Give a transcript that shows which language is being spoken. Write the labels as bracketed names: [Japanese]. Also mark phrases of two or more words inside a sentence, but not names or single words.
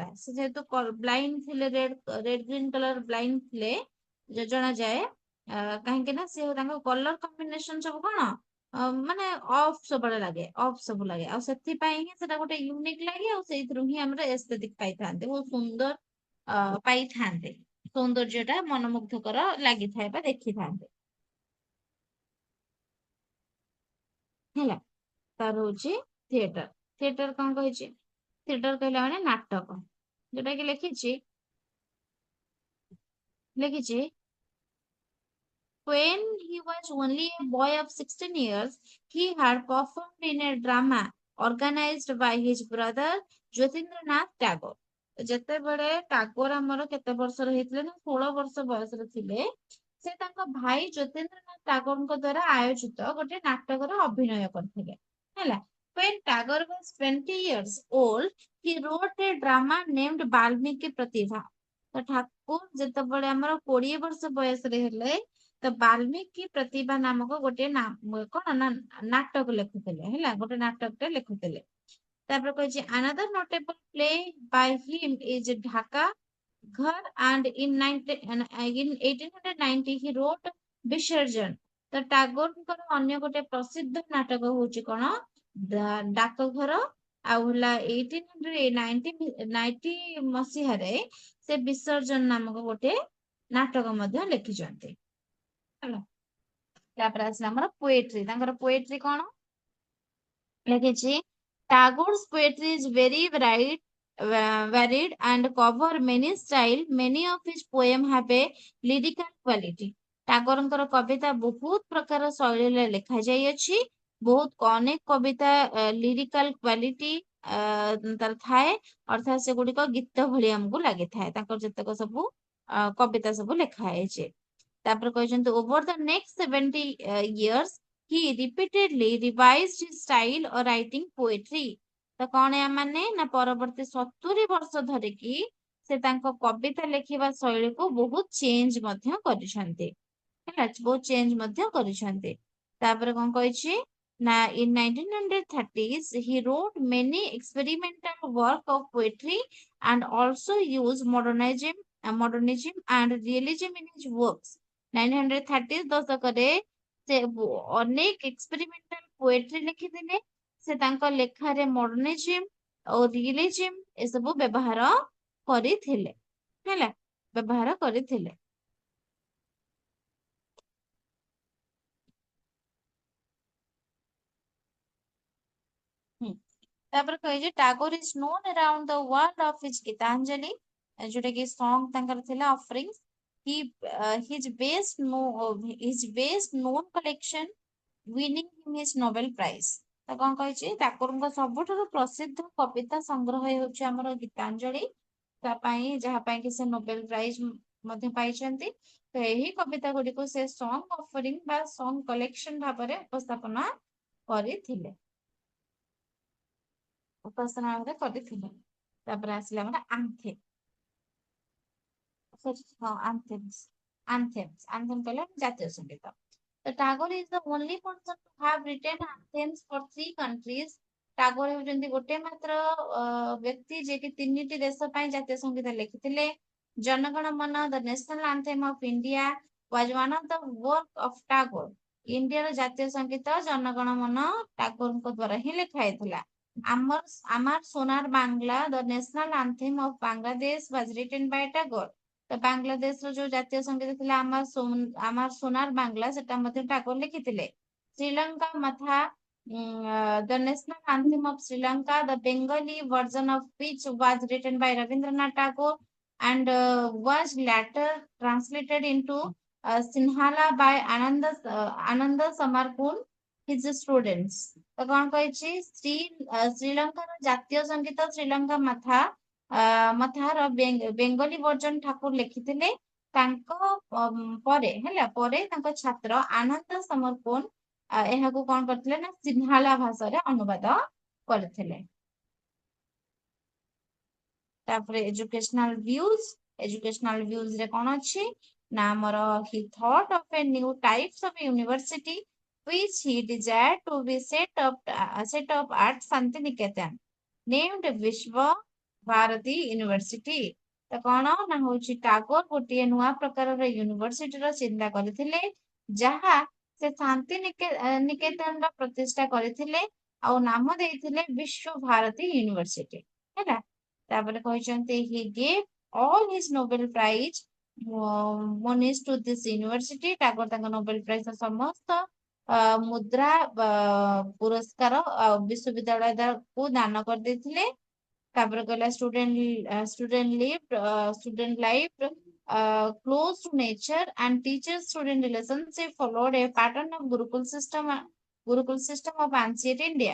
[Odia] ସେ ଯେହେତୁ ବ୍ଲାଇଣ୍ଡ ଥିଲେ, [English] red green colour blind [Odia] ଥିଲେ ଜଣା ଯାଏ, କାହିଁକି ନା ସେ ତାଙ୍କ [English] colour combination [Odia] ସବୁ କଣ ମାନେ ଅଫ୍ ସବୁବେଳେ ଲାଗେ, ଅଫ୍ ସବୁ ଲାଗେ, ଆଉ ସେଥିପାଇଁ ହିଁ ସେଟା ଗୋଟେ ୟୁନିକ୍ ଲାଗେ, ଆଉ ସେଇଥିରୁ ହିଁ ଆମର ଏସ୍ଥେଟିକ ପାଇଥାନ୍ତି, ବହୁତ ସୁନ୍ଦର ପାଇଥାନ୍ତେ, ସୌନ୍ଦର୍ଯ୍ୟ ଟା ମନମୁଗ୍ଧକର ଲାଗିଥାଏ ବା ଦେଖିଥାନ୍ତେ ହେଲା। ତାର ହଉଛି ଥିଏଟର। ଥିଏଟର କଣ କହିଛି? ଥିଏଟର କହିଲା ମାନେ ନାଟକ, ଯୋଉଟା କି ଲେଖିଛି [English] when he was only a boy of 16 years, he had performed in a drama organized by his brother Jyotirnath Tagore. [Odia] ଯେତେବେଳେ ଟାଗୋର ଆମର କେତେ ବର୍ଷର ହେଇଥିଲେ ନା 16 ବର୍ଷ ବୟସରେ ଥିଲେ, ସେ ତାଙ୍କ ଭାଇ ଜ୍ୟୋତିନ୍ଦ୍ରନାଥ ଟାଗୋରଙ୍କ ଦ୍ଵାରା ଆୟୋଜିତ ଗୋଟେ ନାଟକରେ ଅଭିନୟ କରିଥିଲେ ହେଲା। [English] When Tagore was 20 years old, he wrote a drama named ବାଲ୍ମୀକି ପ୍ରତିଭା। [Odia] ତ ଠାକୁର ଯେତେବେଳେ ଆମର 20 ବର୍ଷ ବୟସରେ ହେଲେ, ତ ବାଲ୍ମୀକି ପ୍ରତିଭା ନାମକ ଗୋଟେ କଣ ନା ନାଟକ ଲେଖୁଥିଲେ ହେଲା, ଗୋଟେ ନାଟକଟେ ଲେଖୁଥିଲେ। ତାପରେ କହିଛି [English] another notable play by him is ଢାକା ଘର and in 1890 he wrote ବିସର୍ଜନ। [Odia] ତ ଟାଗୋରଙ୍କର ଅନ୍ୟ ଗୋଟେ ପ୍ରସିଦ୍ଧ ନାଟକ ହଉଛି କଣ ଡାକଘର, ଆଉ ହେଲା 1890 ମସିହାରେ ସେ ବିସର୍ଜନ ନାମକ ଗୋଟେ ନାଟକ ମଧ୍ୟ ଲେଖିଛନ୍ତି ହେଲା। ତାପରେ ଆସିଲା ଆମର ପୋଏଟ୍ରି। ତାଙ୍କର ପୋଏଟ୍ରି କଣ ଲେଖିଛି? [English] Tagore's poetry is very varied and cover many style. Many of his poem have a lyrical quality. [Odia] ଟାଗୋରଙ୍କର କବିତା ବହୁତ ପ୍ରକାର ଶୈଳୀରେ ଲେଖା ଯାଇଅଛି, ବହୁତ ଅନେକ କବିତା [English] lyrical quality [Odia] ତାର ଥାଏ, ଅର୍ଥାତ୍ ସେଗୁଡିକ ଗୀତ ଭଳି ଆମକୁ ଲାଗିଥାଏ, ତାଙ୍କର ଯେତେକ ସବୁ କବିତା ସବୁ ଲେଖା ହେଇଛି। ତାପରେ କହିଛନ୍ତି [English] over the next 70 years he repeatedly revised his style of writing poetry. [Odia] ତ କଣ ୟା ମାନେ ନା ପରବର୍ତ୍ତୀ 70 ବର୍ଷ ଧରିକି ସେ ତାଙ୍କ କବିତା ଲେଖିବା ଶୈଳୀକୁ ବହୁତ ଚେଞ୍ଜ ମଧ୍ୟ କରିଛନ୍ତି ହେଲା, ବହୁତ ଚେଞ୍ଜ ମଧ୍ୟ କରିଛନ୍ତି। ତାପରେ କଣ କହିଛି ନା [English] in 1930s he wrote many experimental work of poetry and also used modernism and realism in his works. [Odia] 1930 ଦଶକରେ ସେ ଅନେକ [English] experimental poetry [Odia] ଲେଖିଥିଲେ, ସେ ତାଙ୍କ ଲେଖାରେ ମଡର୍ନିଜିମ୍ ଓ ରିଏଲିଜିମ୍ ଏସବୁ ବ୍ୟବହାର କରିଥିଲେ ହେଲା, ବ୍ୟବହାର କରିଥିଲେ। ତାପରେ କହିଛି [English] Tagore is known around the world of his ଗୀତାଞ୍ଜଳି, [Odia] ଯୋଉଟା କି [English] ସଙ୍ଗ [Odia] ତାଙ୍କର ଥିଲା [English] ଅଫରିଂ। his best known collection winning him his Nobel Prize। [Odia] ତ କଣ କହିଛି ଟାଗୋରଙ୍କ ସବୁଠାରୁ ପ୍ରସିଦ୍ଧ କବିତା ସଂଗ୍ରହ ହେଉଛି ଆମର ଗୀତାଞ୍ଜଳି, ତା ପାଇଁ ଯାହା ପାଇଁ କି ସେ ନୋବେଲ ପ୍ରାଇଜ ମଧ୍ୟ ପାଇଛନ୍ତି। ତ ଏହି କବିତା ଗୁଡିକୁ ସେ [English] song offering [Odia] ବା [English] song collection [Odia] ଭାବରେ ଉପସ୍ଥାପନା କରିଥିଲେ, ଉପାସନା ଭାବରେ କରିଥିଲେ। ତାପରେ ଆସିଲା ଆମର ଆନ୍ଥେମ୍। ହଁ ଆନ୍ଥେମ୍ କହିଲେ ଜାତୀୟ ସଙ୍ଗୀତ। [English] ତ ଟାଗୋର is the only person to have written anthems for 3 countries। [Odia] ଟାଗୋର ହେଉଛନ୍ତି ଗୋଟେ ମାତ୍ର ବ୍ୟକ୍ତି ଯିଏକି 3ଟି ଦେଶ ପାଇଁ ଜାତୀୟ ସଙ୍ଗୀତ ଲେଖିଥିଲେ। [English] ଜନଗଣ ମନ the national anthem of India was one of the work of Tagore। [Odia] ଇଣ୍ଡିଆର ଜାତୀୟ ସଙ୍ଗୀତ ଜନଗଣ ମନ ଟାଗୋରଙ୍କ ଦ୍ଵାରା ହିଁ ଲେଖା ହେଇଥିଲା। [English] আমার সোনার বাংলা the national anthem of Bangladesh was written by Tagore। [Odia] ତ ବାଂଲାଦେଶର ଯୋଉ ଜାତୀୟ ସଙ୍ଗୀତ ଥିଲା ଆମର সোনার বাংলা, ସେଟା ମଧ୍ୟ ଟାଗୋର ଲେଖିଥିଲେ। [English] Srilanka Matha, the national anthem of Sri Lanka, the Bengali version of which was written by Rabindranath Tagore and was later translated into Sinhala by Ananda Samarkund, his students. [Odia] ତ କଣ କହିଛି ଶ୍ରୀଲଙ୍କାର ଜାତୀୟ ସଙ୍ଗୀତ ଶ୍ରୀଲଙ୍କା ମଥାର ବେଙ୍ଗଲୀ ଭର୍ଜନ ଠାକୁର ଲେଖିଥିଲେ ତାଙ୍କ ପରେ ପରେ ତାଙ୍କ ଛାତ୍ର ଆନନ୍ଦ ସମରକୋନ ଏହାକୁ କଣ କରିଥିଲେ ନା ସିନ୍ହାଳା ଭାଷାରେ ଅନୁବାଦ କରିଥିଲେ। [English] ତାପରେ educational views [Odia] ରେ କଣ ଅଛି ନା ଆମର [English] he thought of a new types of university which he desired to be set up at Santiniketan named Vishwa Bharati University। [Odia] ତ କଣ ନା ହଉଛି ଟାଗୋର ଗୋଟିଏ ନୂଆ ପ୍ରକାରର ୟୁନିଭର୍ସିଟିର ଚିନ୍ତା କରିଥିଲେ ଯାହା ସେ ଶାନ୍ତି ନିକେତନର ପ୍ରତିଷ୍ଠା କରିଥିଲେ ଆଉ ନାମ ଦେଇଥିଲେ ବିଶ୍ୱ ଭାରତୀ ୟୁନିଭର୍ସିଟି ହେଲା। ତାପରେ କହିଛନ୍ତି [English] he gave all his Nobel Prize monies to this university। [Odia] ଟାଗୋର ତାଙ୍କ ନୋବେଲ ପ୍ରାଇଜ ସମସ୍ତ ମୁଦ୍ରା ପୁରସ୍କାର ବିଶ୍ୱବିଦ୍ୟାଳୟକୁ ଦାନ କରିଦେଇଥିଲେ। ତାପରେ କହିଲା [English] student life close to nature and teacher student relationship followed a pattern of Gurukul system of ancient India।